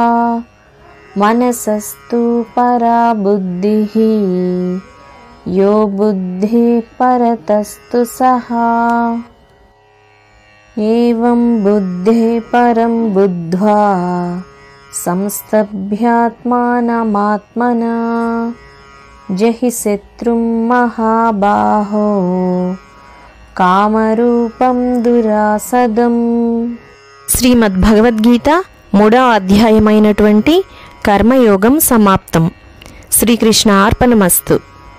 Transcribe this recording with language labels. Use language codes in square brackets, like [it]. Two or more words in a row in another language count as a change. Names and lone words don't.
[sa] मनसस्तु परा बुद्धिः यो बुद्धिः परतस्तु सः एवं बुद्धेः परं बुद्ध्वा संस्तभ्यात्मानमात्मना जहि शत्रुं महाबाहो कामरूपं दुरासदम् [te] శ్రీమద్ భగవద్గీత 3వ అధ్యాయమైనటువంటి కర్మయోగం సమాప్తం. [sa] శ్రీకృష్ణ అర్పణమస్తు.